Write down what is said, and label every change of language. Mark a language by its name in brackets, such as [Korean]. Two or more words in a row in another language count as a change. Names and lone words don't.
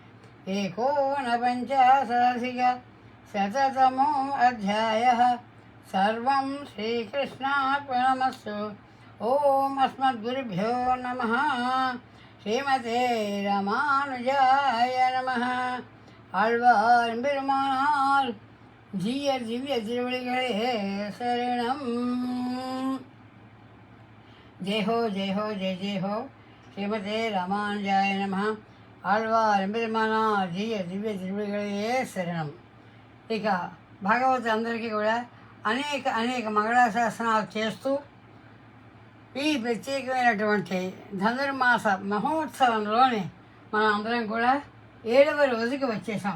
[Sanskrit] एकोनपञ्चाशदधिकशततमोऽध्यायः सर्वं श्रीकृष्णार्पणमस्तु ॐ अस्मद्गुरुभ्यो नमः श्रीमते रामानुजाय नमः [Tamil] ஆழ்வார் பெருமானார் ஜீய திவ்ய திருவடிகளே சரணம். [Hindi] जय हो जय हो जय जय हो [Sanskrit] श्रीमते रामानुजाय नम. [Tamil] ஆழ்வார் பெருமானார் ஜீய திவ்ய திருவடிகளே சரணம். [Telugu] ఇక భాగవతులందరికీ కూడా అనేక మంగళాశాసనాలు చేస్తూ ఈ ప్రత్యేకమైనటువంటి ధనుర్మాస మహోత్సవంలోనే మనం అందరం కూడా 7వ రోజుకి వచ్చేసాం.